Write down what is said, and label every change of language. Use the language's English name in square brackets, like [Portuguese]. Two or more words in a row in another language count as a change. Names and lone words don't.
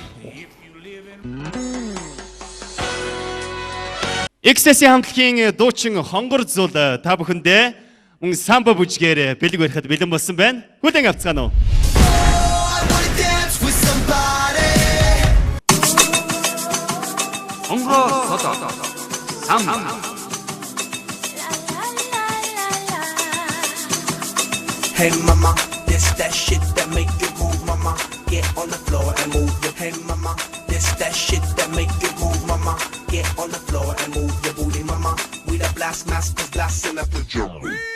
[Mongolian] XS хамтлагийн дуучин хонгор зул та бүхэндээ мөн самба бүжгээр бэлэг барихад бэлэн болсон байна. Хүлээн авцгаана уу? Хонгор содо самба. [English] Hey mama, this that shit that make you move, mama. Get on the floor and move your. Hey mama, this that shit that make you move, mama. Get on the floor and move your booty, mama. We the blast masters, blasting up the jungle.